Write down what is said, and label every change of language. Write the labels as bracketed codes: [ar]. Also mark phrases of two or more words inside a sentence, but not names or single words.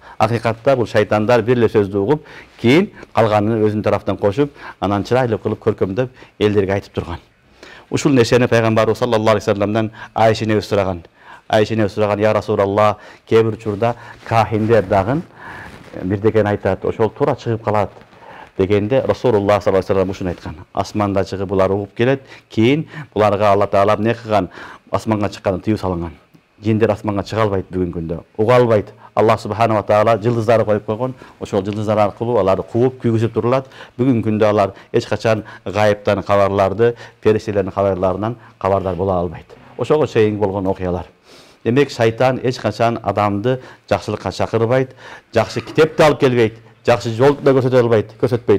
[ky] Акыйкатта бул шайтандар бир эле сөздү угуп, кийин калганын өзүнүн тарафтан кошуп, анан чырайлуу кылып көркөмдөп элдерге айтып турган. Ушул нерсени пайгамбар [ar] صلى الله عليه وسلم [ky] Айшене сураган. Айшене сураган: [ar] "يا رسول الله, [ky] кээ бир учурда кахиндер дагы бирдеген айтат, ошол туура чыгып калат" дегенде Расулуллах [ar] صلى الله عليه وسلم [ky] ушуну айткан. Асманда чыгып булар угуп келет, кийин буларга Алла Таала эмне кылган? Асманга чыкканын тыюу салынган. Жиндер асманга чыга албайт бүгүнкү күндө. Уга албайт. Аллах [ar] سبحانه وتعالى [ky] жылдыздары коюп койгон. Ошол жылдыздар аркылуу аларды кууп, күйгүзүп турулат. Бүгүнкү күндө алар эч качан гайыптан кабарларды, периштелердин кабарларынан кабардар боло албайт. Ошого чейин болгон окуялар. Демек шайтан эч качан адамды жакшылыкка чакырбайт, жакшы китепти алып келбейт, жакшы жолду да көрсөтпөйт.